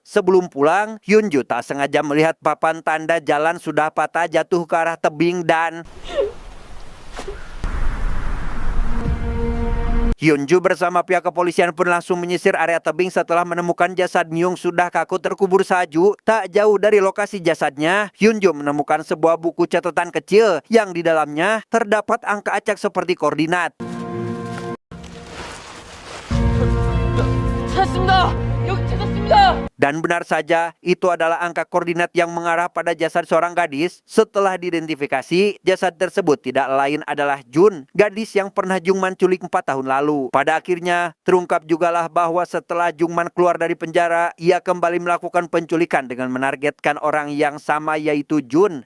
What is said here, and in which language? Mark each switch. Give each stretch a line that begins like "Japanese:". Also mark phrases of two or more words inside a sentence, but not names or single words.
Indonesian: Sebelum pulang, Hyunju tak sengaja melihat papan tanda jalan sudah patah jatuh ke arah tebing dan Hyunju bersama pihak kepolisian pun langsung menyisir area tebing setelah menemukan jasad Myung sudah kaku terkubur salju. Tak jauh dari lokasi jasadnya, Hyunju menemukan sebuah buku catatan kecil yang di dalamnya terdapat angka acak seperti koordinat.
Korean: 찾았습니다. 여기 찾았습니다.
Indonesian: Dan benar saja, itu adalah angka koordinat yang mengarah pada jasad seorang gadis. Setelah diidentifikasi, jasad tersebut tidak lain adalah Jun, gadis yang pernah Jungman culik 4 tahun lalu. Pada akhirnya, terungkap jugalah bahwa setelah Jungman keluar dari penjara, ia kembali melakukan penculikan dengan menargetkan orang yang sama yaitu Jun.